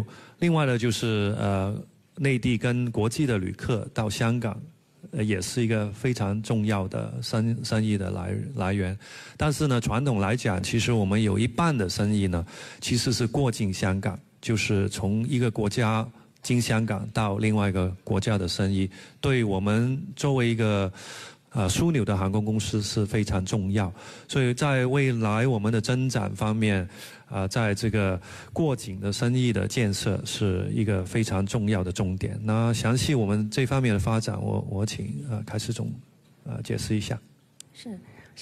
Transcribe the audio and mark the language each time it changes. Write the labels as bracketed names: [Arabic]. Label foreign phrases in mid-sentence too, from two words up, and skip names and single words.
[Chinese] 另外呢，就是內地跟國際的旅客到香港，也是一個非常重要的生意的來源。但是呢，傳統來講，其實我們有一半的生意呢，其實是過境香港，就是從一個國家經香港到另外一個國家的生意，對我們作為一個樞紐的航空公司是非常重要。所以在未來我們的增長方面，在這個過境的生意的建設是一個非常重要的重點。那詳細我們這方面的發展，我請凱世總解釋一下。是。